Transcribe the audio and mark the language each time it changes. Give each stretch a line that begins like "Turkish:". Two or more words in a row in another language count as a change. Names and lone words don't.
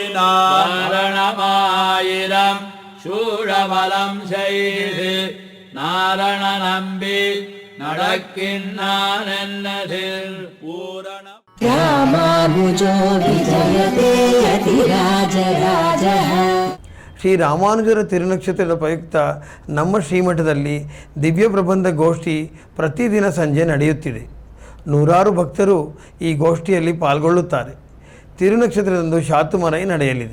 Tamil: நாரணமாயிரம் சூழவலம் செய்து நாரண நம்பி நடக்கின்றான் என்னதில் பூரணம்
Sanskrit: ರಾಮಾನುಜೋ ವಿಜಯತೆ ಯತಿರಾಜರಾಜಃ.
Kannada: ಶ್ರೀ ರಾಮಾನುಜರ ತಿರುನಕ್ಷತ್ರದ ಪ್ರಯುಕ್ತ ನಮ್ಮ ಶ್ರೀಮಠದಲ್ಲಿ ದಿವ್ಯ ಪ್ರಬಂಧ ಗೋಷ್ಠಿ ಪ್ರತಿದಿನ ಸಂಜೆ ನಡೆಯುತ್ತಿದೆ. ನೂರಾರು ಭಕ್ತರು ಈ ಗೋಷ್ಠಿಯಲ್ಲಿ ಪಾಲ್ಗೊಳ್ಳುತ್ತಾರೆ. ತಿರುನಕ್ಷತ್ರದಂದು ಶಾತುಮರೈ ನಡೆಯಲಿದೆ.